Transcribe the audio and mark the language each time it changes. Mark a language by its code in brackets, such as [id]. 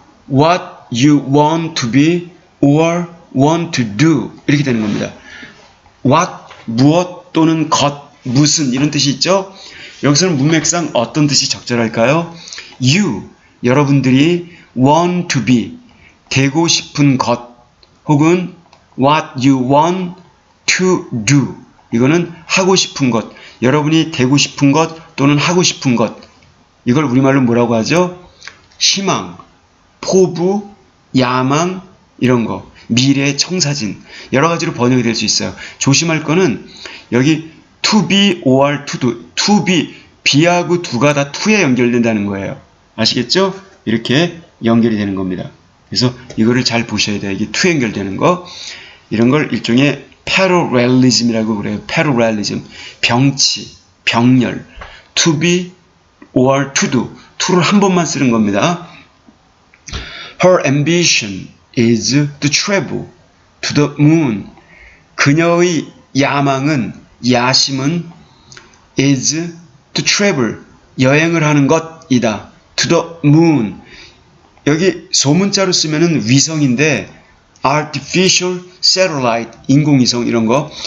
[en] what you want to be or want to do [ko] 이렇게 되는 겁니다. what, 무엇 또는 것, 무슨 이런 뜻이 있죠? 여기서는 문맥상 어떤 뜻이 적절할까요? you, 여러분들이 [en] want to be, [ko] 되고 싶은 것 혹은 [en] what you want to do [ko] 이거는 하고 싶은 것, 여러분이 되고 싶은 것 또는 하고 싶은 것 이걸 우리말로 뭐라고 하죠? 희망, 포부, 야망 이런 거, 미래의 청사진 여러 가지로 번역이 될 수 있어요. 조심할 거는 여기 [en] to be or to do, [ko] to be, be하고 do가 다 to에 연결된다는 거예요. 아시겠죠? 이렇게 연결이 되는 겁니다. 그래서 이거를 잘 보셔야 돼요. 이게 to 연결되는 거 이런 걸 일종의 parallelism이라고 그래요. parallelism, 병치, 병렬, [en] to be or to do, [ko] to를 한 번만 쓰는 겁니다. [en] Her ambition is to travel to the moon. [ko] 그녀의 야망은, 야심은 [en] is to travel, [ko] 여행을 하는 것이다. [en] to the moon. [ko] 여기 소문자로 쓰면은 위성인데 [en] artificial satellite, [ko] 인공위성 이런 거.